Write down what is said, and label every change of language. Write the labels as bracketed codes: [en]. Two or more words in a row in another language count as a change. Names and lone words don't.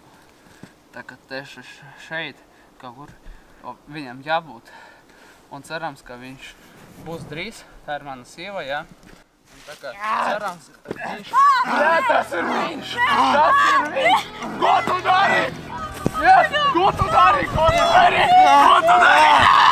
[lv] Tā kā tieši šeit, kaut kur viņam jābūt. Un cerams, ka viņš būs drīz. Tā ir mana sieva, jā. Un tā kā cerams, viņš... Jā, tas ir viņš! Tas ir viņš! Ko tu dari? Jā, ko tu dari? Ko tu dari? Ko tu dari?